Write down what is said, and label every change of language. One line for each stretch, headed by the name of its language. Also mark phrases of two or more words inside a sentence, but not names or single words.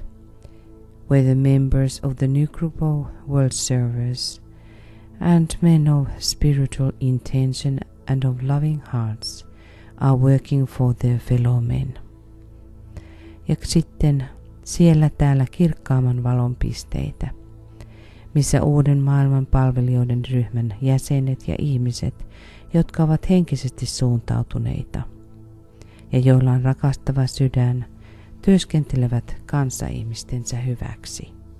English: where the members of the new group of world servers and men of spiritual intention and of loving hearts are working for their fellow men.
Finnish: Ja sitten siellä täällä kirkkaamman valon pisteitä, missä uuden maailman palvelijoiden ryhmän jäsenet ja ihmiset, jotka ovat henkisesti suuntautuneita ja joilla on rakastava sydän, työskentelevät kanssaihmistensä hyväksi.